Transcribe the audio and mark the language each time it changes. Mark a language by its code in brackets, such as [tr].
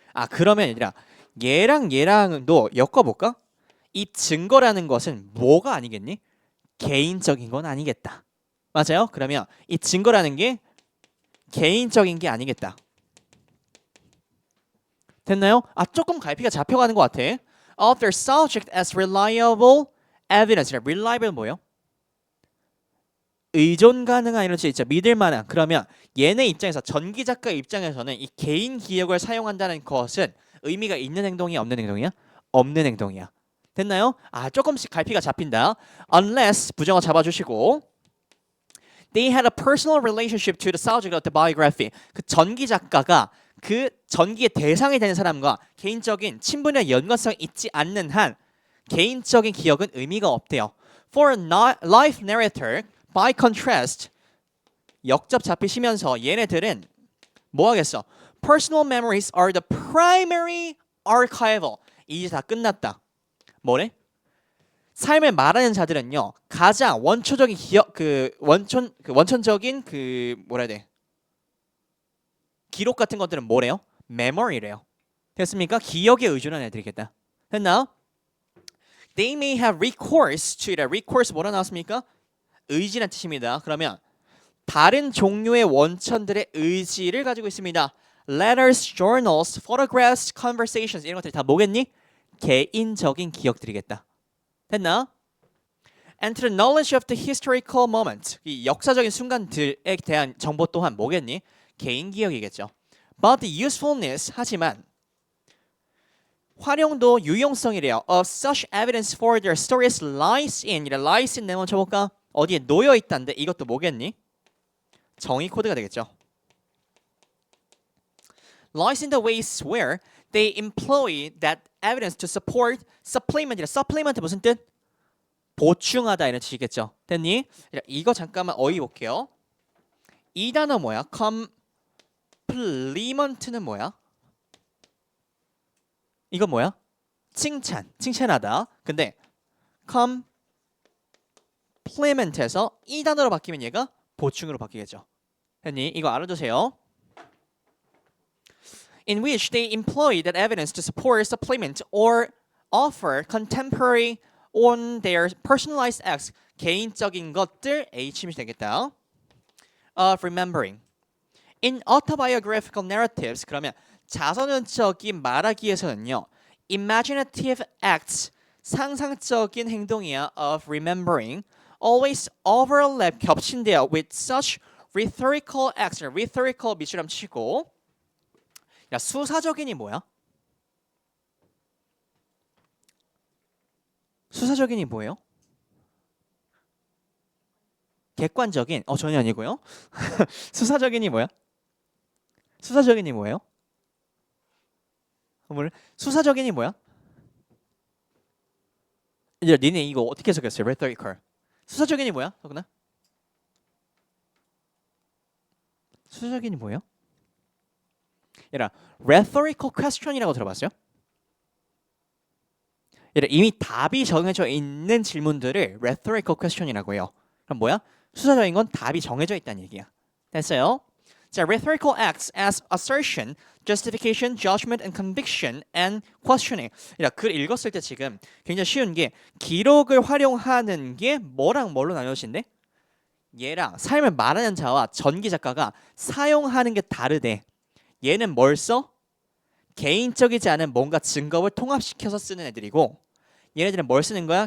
[ko] 그러면 얘들아 얘랑도 엮어볼까? 이 증거라는 것은 뭐가 아니겠니? 개인적인 건 아니겠다. 맞아요? 그러면 이 증거라는 게 개인적인 게 아니겠다. 됐나요? 조금 갈피가 잡혀가는 것 같아. [en] Of their subject as reliable evidence. [ko] reliable 뭐예요? 의존 가능한 이런 뜻 있죠. 믿을 만한. 그러면 얘네 입장에서 전기 작가 입장에서는 이 개인 기억을 사용한다는 것은 의미가 있는 행동이야, 없는 행동이야? 없는 행동이야. 됐나요? 조금씩 갈피가 잡힌다. [en] Unless [ko] 부정어 잡아주시고 [en] They had a personal relationship to the subject of the biography. [ko] 그 전기 작가가 그 전기의 대상이 되는 사람과 개인적인 친분의 연관성이 있지 않는 한 개인적인 기억은 의미가 없대요. [en] For a life narrator, by contrast, [ko] 역접 잡히시면서 얘네들은 뭐 하겠어? [en] Personal memories are the primary archival. [ko] 이제 다 끝났다. 뭐래? 삶을 말하는 자들은요 가장 원초적인 기억 원천적인 뭐라 해야 돼 기록 같은 것들은 뭐래요? 메모리래요. 됐습니까? 기억에 의존한 애들이겠다. 됐나? [en] They may have recourse to it. [ko] recourse 뭐라 나왔습니까? 의지란 뜻입니다. 그러면 다른 종류의 원천들의 의지를 가지고 있습니다. [en] Letters, journals, photographs, conversations [ko] 이런 것들이 다 뭐겠니? 개인적인 기억들이겠다. 됐나? [en] And to the knowledge of the historical moment. [ko] 이 역사적인 순간들에 대한 정보 또한 뭐겠니? 개인 기억이겠죠. [en] But the usefulness [ko] 하지만 활용도 유용성이래요. [en] Of such evidence for their stories lies in. [ko] lies in 내용 쳐볼까? 어디에 놓여 있다는데 이것도 뭐겠니? 정의 코드가 되겠죠. [en] Lies in the ways where they employ that evidence to support supplement. [ko] supplement 무슨 뜻? 보충하다 이런 뜻이겠죠. 됐니? 이거 잠깐만 어휘 볼게요. 이 단어 뭐야? compliment는 뭐야? 이건 뭐야? 칭찬하다. 근데 complement에서 이 단어로 바뀌면 얘가 보충으로 바뀌겠죠. 됐니? 이거 알아두세요. [en] In which they employ that evidence to support, supplement, or offer contemporary on their personalized acts. [ko] 개인적인 것들 H임이 되겠다. [en] Of remembering. In autobiographical narratives. [ko] 그러면 자서전적인 말하기에서는요. [en] imaginative acts. [ko] 상상적인 행동이야. [en] of remembering. always overlap [ko] 겹친대요. [en] with such rhetorical acts. [ko] rhetorical 밑줄 치고. 야, 수사적인이 뭐야? 수사적인이 뭐예요? 객관적인? 전혀 아니고요. 수사적인이 뭐야? 수사적인이 뭐예요? 수사적인이 뭐야? 이제 니네 이거 어떻게 해석했어요? rhetorical. 수사적인이 뭐야? 서구나? 수사적인이 뭐예요? 얘들아, rhetorical question이라고 들어봤어요? 얘들아, 이미 답이 정해져 있는 질문들을 rhetorical question이라고 해요. 그럼 뭐야? 수사적인 건 답이 정해져 있다는 얘기야. 됐어요? [en] 자, rhetorical acts as assertion, justification, judgment, and conviction, and questioning. [ko] 글 읽었을 때 지금 굉장히 쉬운 게 기록을 활용하는 게 뭐랑 뭘로 나눠진대? 얘랑 삶을 말하는 자와 전기 작가가 사용하는 게 다르대. 얘는 뭘 써? 개인적이지 않은 뭔가 증거를 통합시켜서 쓰는 애들이고 얘네들은 뭘 쓰는 거야?